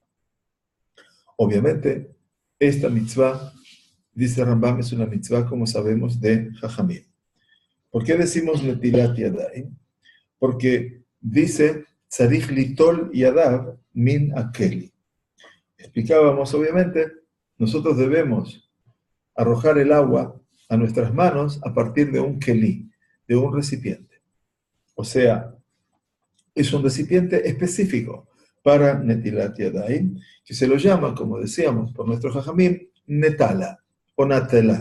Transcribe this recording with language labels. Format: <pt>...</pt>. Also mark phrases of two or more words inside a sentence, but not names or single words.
<es>Obviamente, esta mitzvah, dice Rambam, es una mitzvah, como sabemos, de Jajamim. ¿Por qué decimos</es> <he>נטילת ידיים?</he> <es>Porque dice</es> <he>צריך ליטול ידיו מן הכלי.</he> <es>Explicábamos, obviamente, nosotros debemos arrojar el agua a nuestras manos a partir de un keli, de un recipiente. O sea, es un recipiente específico para</es> <he>נטילת ידיים,</he> <es>que se lo llama, como decíamos, por nuestro Jajamim, Netala o Natela.</es>